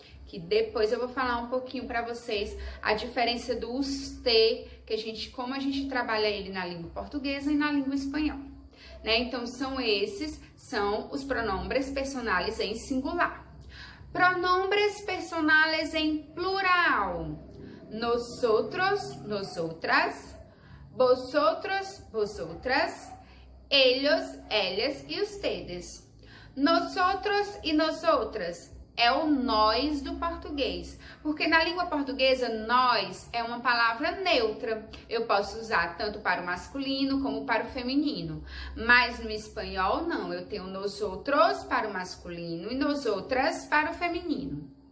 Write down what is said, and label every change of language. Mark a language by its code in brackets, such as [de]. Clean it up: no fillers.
[pt] Que depois eu vou falar um pouquinho para vocês a diferença do usted, como a gente trabalha ele na língua portuguesa e na língua espanhola. Né? Então, são os [es] pronombres personales [pt] em singular. [es] Pronombres personales [pt] em plural. [es] Nosotros, nosotras, vosotros, vosotras, ellos, ellas e ustedes. [pt] Nosotros e nosotras é o nós do português, porque na língua portuguesa, nós é uma palavra neutra. Eu posso usar tanto para o masculino como para o feminino, mas no espanhol não, eu tenho nosotros para o masculino e nosotras para o feminino.